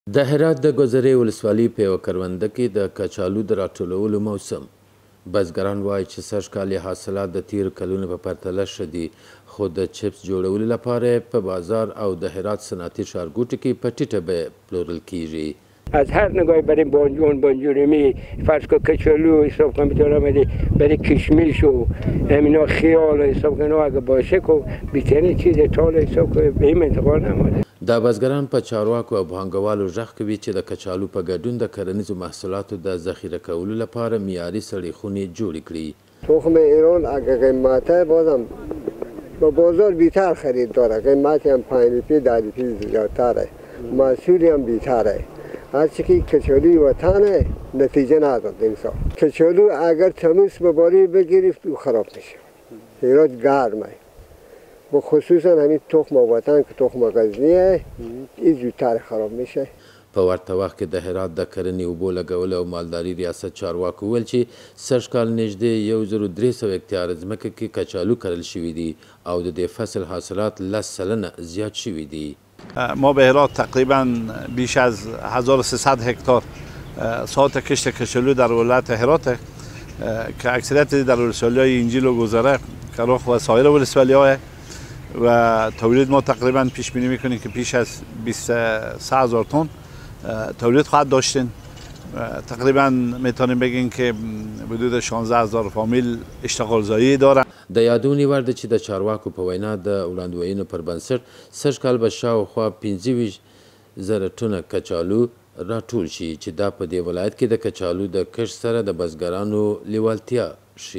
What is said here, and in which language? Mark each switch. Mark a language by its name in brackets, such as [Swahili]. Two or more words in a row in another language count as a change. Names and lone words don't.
[Pashto] د هرات د ګذرې ولسوالۍ په یوه کرونده کې د کچالو د راټولولو موسم. بزګران وایي چې سږ کال یې حاصلات د تېرو کلونو په پرتله ښه دي، خو د چپس جوړولو لپاره په بازار او د هرات صنعتي ښارګوټو کې په ټیټه بیه پلورل کیږي. [Persian] از هر نگاهی برای بانجورمی فرض کن کچالو حساب کنم میتونم برای کشمیش و امینا خیال حساب کنم اگه باشه که بیترین چیز تال حساب کنم به این انتقال نماده. [Pashto] دا بزګران په چارواکو او پانګوالو غږ کوي چې د کچالو په ګډون د کرنیزو محصولاتو د ذخیره کولو لپاره معیاري سړې خونې جوړې کړي. [Persian] تخم ایران اگه قیمته بازم با بازار بیشتر خرید داره، قیمتی هم 5 روپیه 10 روپیه زیادتره، محصولی هم بیشتره. هرچی که کچالوی وطنه نتیجه نداد این سال. کچالو اگر تمیز به باری بگیری خراب میشه. هرات گرمه. و خصوصا همین تخم وطن که تخم غزنیه این زودتر خراب میشه. [Pashto] په ورته وخت کې د هرات د کرنې اوبو لګولو او مالداري ریاست چارواکو وویل چې سږ کال نږدې 1300 هکتاره ځمکه کې کچالو کرل شوي دي او د دې فصل حاصلات 10 سلنه زیات شوي دي. [Persian] ما به هرات تقریبا بیش از 1300 هکتار ساحت کشت کچالو در ولایت هرات که اکثریت در ولسوالی‌های اینجیل و گذره کراخ و سایر ولسوالی‌ها و تولید ما تقریبا پیش بینی میکنیم که بیش از 23,000 تن تولید خواهد داشتین. تقریبا میتونیم بگیم که حدود 16,000 فامیل اشتغال زایی دارن. [Pashto] د یادونې وړ ده چې د چارواکو په وینا د وړاندوینو پر بنسټ سږ کال به شاوخوا 25,000 ټنه کچالو راټول شي چې دا په دې ولایت کې د کچالو د کښت سره د بزګرانو لیوالتیا ښیي.